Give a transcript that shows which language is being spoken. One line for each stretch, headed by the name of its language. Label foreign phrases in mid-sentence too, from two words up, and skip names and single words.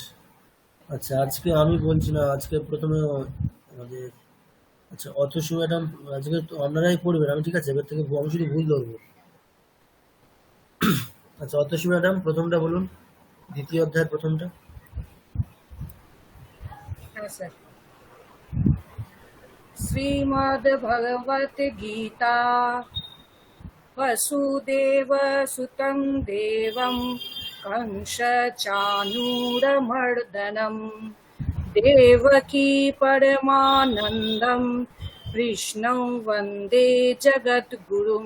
Bangla: আচ্ছা আজকে আমি বলছি না, আজকে প্রথমে আমাদের আচ্ছা অথসী ম্যাডাম, আজকে তো আপনারাই পড়বেন, আমি ঠিক আছে এবার থেকে আমি শুধু ভুল ধরবো। আচ্ছা অথসী ম্যাডাম প্রথমটা বলুন, দ্বিতীয় অধ্যায়ের প্রথমটা। হ্যাঁ স্যার।
Sanskrit: শ্রীমদ্ ভগবত গীতা वसुदेव सुतं देवं कंस चाणूरमर्दनं देवकी परमानन्दं कृष्णं वन्दे जगद्गुरुम्।